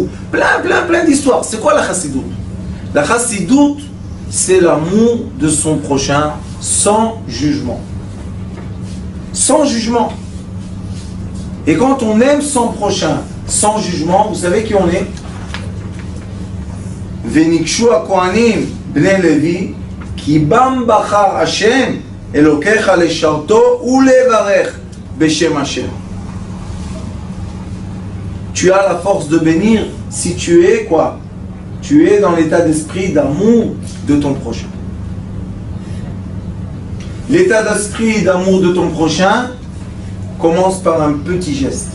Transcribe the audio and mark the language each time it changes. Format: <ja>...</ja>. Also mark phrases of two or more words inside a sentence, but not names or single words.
<fr>Plein d'histoires. C'est quoi la chassidoute? La chassidoute, c'est l'amour de son prochain sans jugement. Sans jugement. Et quand on aime son prochain sans jugement, vous savez qui on est?</fr> <he>ונגשו כהנים בני לוי כי בם בחר השם אלהיך לשרתו ולברך בשם השם.</he> <fr>Tu as la force de bénir si tu es quoi? Tu es dans l'état d'esprit d'amour de ton prochain. L'état d'esprit d'amour de ton prochain commence par un petit geste.</fr>